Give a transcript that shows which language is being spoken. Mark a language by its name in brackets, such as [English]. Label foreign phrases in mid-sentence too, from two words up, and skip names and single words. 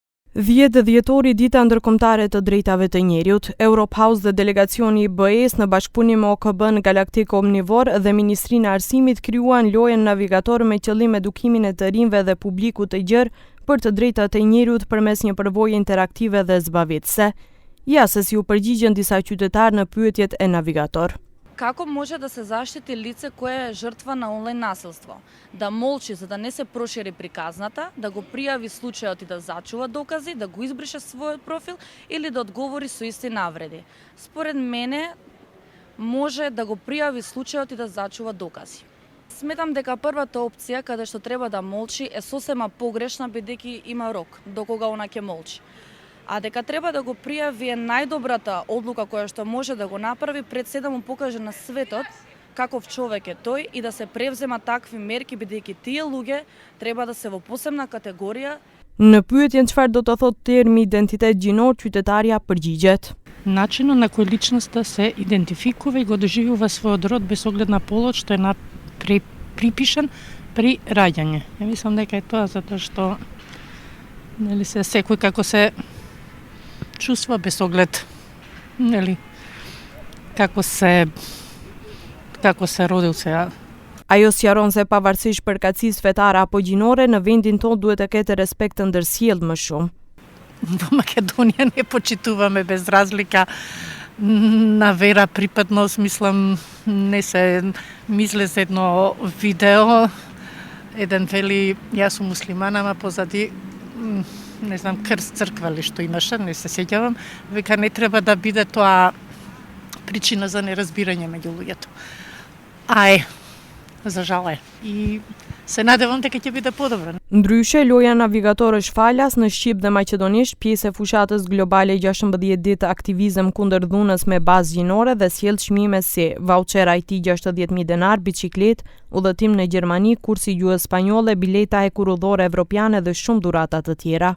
[Albanian] 10 dhjetori dita ndërkombëtare të drejtave të njerit, Europe House dhe delegacioni i BE-s në bashkëpunim me OKB-n Galaktik Omnivor dhe Ministrinë e Arsimit krijuan lojën navigator me qëllim edukimin e të rinjve dhe publikut të gjerë për të drejtat e njerit përmes një përvoje interaktive dhe zbavitëse. Ja se si u përgjigjen disa qytetarë në pyetjet e navigator. [Macedonian] Како може да се заштити лице кое е жртва на онлайн насилство? Да молчи за да не се прошири приказната, да го пријави случајот и да зачува докази, да го избрише својот профил или да одговори со исти навреди. Според мене, може да го пријави случајот и да зачува докази. Сметам дека првата опција, каде што треба да молчи, е сосема погрешна бидејќи има рок до кога она ќе молчи. А дека треба да го пријави е најдобрата одлука која што може да го направи пред се да му покаже на светот каков човек е тој и да се превзема такви мерки бидејќи тие луѓе треба да се во посебна категорија. [Albanian] Në pyetjen çfarë do të thotë termi identitet gjinor, qytetarja përgjigjet. [Macedonian] Начинот на кој личноста се идентификува и го доживува својот род без оглед на полот што е припишан при раѓање. Ја мислам дека е тоа затоа што нели се секој како се чувства без оглед, нели, како се родил сега. Ajo sqaron se pavarësisht përkatësisë fetare apo gjinore, në vendin tonë duhet të ketë respekt të ndërsjellë më shumë. Во Македонија не почитуваме без разлика на вера, припадност, мислам, не се мисле за едно видео, еден вели, јас сум муслиман, ама позади не знам, крст црква ли што имаше, не се сеќавам, века не треба да биде тоа причина за неразбирање меѓу луѓето. За жал е. И се надевам дека ќе биде подобро. [Albanian] Ndryshe, loja navigator është falas në shqip dhe maqedonisht, pjesë e fushatës globale 16 ditë aktivizëm kundër dhunës me bazë gjinore dhe sjell çmime si vaucher IT 60.000 denar, biçikletë, udhëtim në Gjermani, kursi gjuhës spanjolle, bileta e kurudhore evropiane dhe shumë dhurata të tjera.